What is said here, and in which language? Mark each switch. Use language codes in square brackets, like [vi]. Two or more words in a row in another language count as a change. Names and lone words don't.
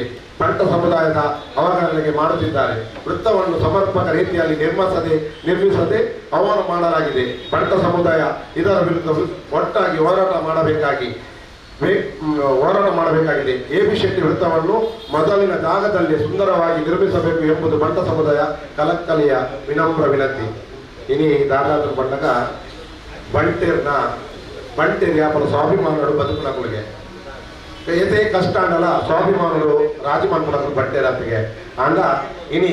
[kn] ಬಂಟ ಸಮುದಾಯದ ಅವಹೇಳನೆಗೆ ಮಾಡುತ್ತಿದ್ದಾರೆ. ವೃತ್ತವನ್ನು ಸಮರ್ಪಕ ರೀತಿಯಲ್ಲಿ ನಿರ್ಮಿಸದೆ ಅವಮಾನ ಮಾಡಲಾಗಿದೆ. ಬಂಟ ಸಮುದಾಯ ಇದರ ವಿರುದ್ಧ ಒಟ್ಟಾಗಿ ಹೋರಾಟ ಮಾಡಬೇಕಾಗಿದೆ. ಎಬಿಶೆಟ್ಟಿ ವೃತ್ತವನ್ನು ಮೊದಲಿನ ಜಾಗದಲ್ಲಿ ಸುಂದರವಾಗಿ ನಿರ್ಮಿಸಬೇಕು ಎಂಬುದು ಬಂಟ ಸಮುದಾಯ ಕಲಕಲಿಯ ವಿನಮ್ರ ವಿನಂತಿ. [tcy] ಇನಿ ದಾದಾದ್ರು ಬಂದಾಗ ಬಂಟೇರ್ ವ್ಯಾಪಾರ ಸ್ವಾಭಿಮಾನಗಳು ಬದುಕುನಗಳಿಗೆ ಏದೇ ಕಷ್ಟ ಅಂಡಲ್ಲ ಸ್ವಾಭಿಮಾನಗಳು ರಾಜಮಾನ್ಪುಡಗಳು ಬಂಟೇರತ್ತಿಗೆ ಅಂಡ ಇನಿ